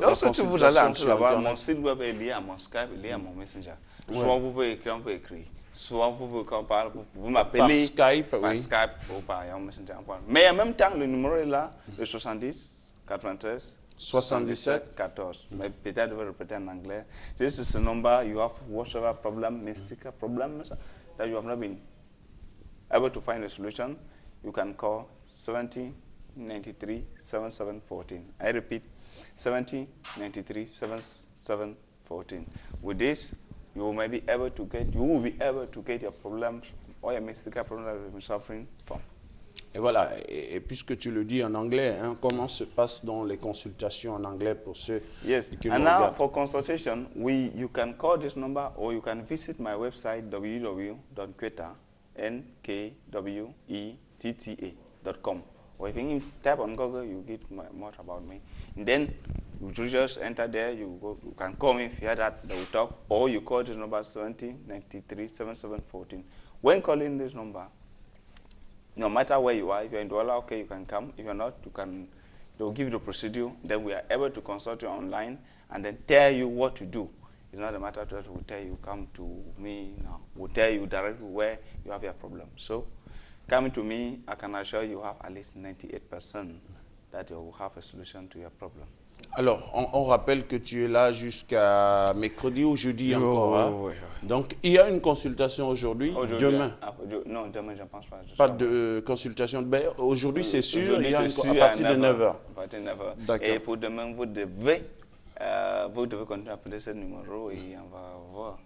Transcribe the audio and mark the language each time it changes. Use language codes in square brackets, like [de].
[fr] Lorsque vous allez entrer là-bas, mon site web est lié à mon Skype, lié à mon Messenger. Soit vous voulez écrire, on peut écrire. Soit vous voulez qu'on parle, vous m'appelez par Skype, par Skype ou par Messenger. Mais en même temps, le numéro est là, le 70 93 77 14. Mais peut-être je vais répéter en anglais. [en] This is the number you have whatever problem, mystical problem that you have not been able to find a solution. You can call 70 93 77 14. I repeat, 70 93 77 14. With this, you will be able to get your problems or your mystical problems that you've been suffering from. [fr] Et voilà, et puisque tu le dis en anglais, hein, comment se passe dans les consultations en anglais pour ceux qui nous regardent? [en] And now for consultation, you can call this number or you can visit my website www.kweta.com. Or if you type on Google, you get more about me. And then you just enter there, you can call me if you hear that we talk, or you call this number 70 93 77 14. When calling this number, no matter where you are, if you're in Douala, okay, you can come. If you're not, they'll give you the procedure. Then we are able to consult you online and then tell you what to do. It's not a matter that we'll tell you, come to me now. We'll tell you directly where you have your problem. So, coming to me, I can assure you have at least 98% that you will have a solution to your problem. [fr] Alors, on rappelle que tu es là jusqu'à mercredi ou jeudi encore. Hein? Oui. Donc, il y a une consultation aujourd'hui, demain. Non, demain, je ne pense pas. Pas de consultation. Ben, aujourd'hui, c'est sûr, il y a à partir de 9h. À partir de 9h. Et pour demain, vous devez continuer à appeler ce numéro et on va voir.